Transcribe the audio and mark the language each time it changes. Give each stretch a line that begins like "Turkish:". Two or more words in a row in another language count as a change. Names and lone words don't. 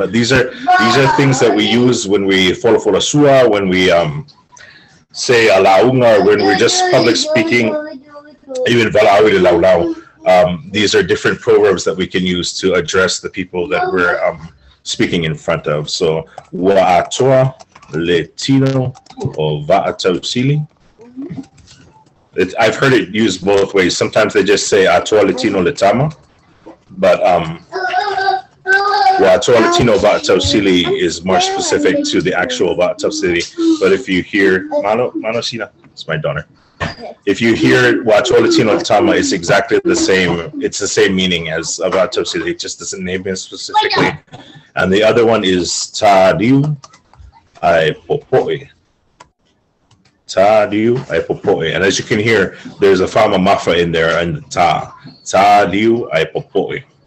English: But these are things that we use when we follow sua, when we say alaunga, when we're just public speaking, even
Samoan: vala'awi laulau.
English: These are different proverbs that we can use to address the people that we're speaking in front of.
Samoan: So wa'atoa letino or va'atau sili.
English: I've heard it used both ways. Sometimes they just say
Samoan: atoa letino letama,
English: but
Samoan: Wa'atoa letino va'atau sili
English: is more specific to the actual
Samoan: Va'atau Sili.
English: But if you hear
Samoan: Mano Sina,
English: it's my daughter. If you hear
Samoan: Wa'atoa letino letama,
English: it's exactly the same. It's the same meaning as
Samoan: Va'atau Sili.
English: It just doesn't name it specifically. And the other one is
Samoan: Talio Aipopoe. Talio Aipopoe.
English: And as you can hear, there's a
Samoan: fama mafa
English: in there and
Samoan: Talio Aipopoe.